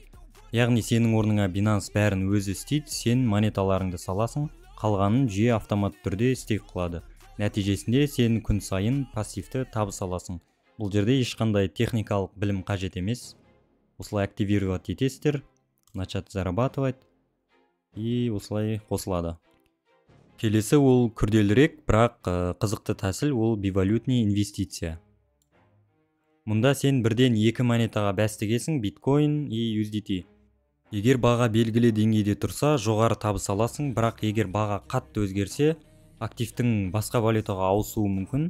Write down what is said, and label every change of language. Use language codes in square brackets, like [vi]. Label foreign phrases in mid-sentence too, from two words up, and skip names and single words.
[kk] Яғни сенің орныңа Binance бәрін өзі істейді, сен монеталарыңды саласың, қалғанын жүйе автомат түрде стейк қылады. Нәтижесінде сен күн сайын пассивті табыс аласың. Бұл жерде ешқандай техникалық білім қажет емес. Осылай активировать етесіздер, [ru] начать зарабатывать и [kk] осылай қосылады. Келесі ол күрделірек, бірақ қызықты тәсіл ол бивалютный инвестиция. Мұнда сен бірден екі монетаға бәс тігесің, биткоин и USDT. Егер баға белгілі деңгейде тұрса, жоғары табыс аласың, бірақ егер баға қатты өзгерсе, активтің басқа валютаға ауысуы мүмкін.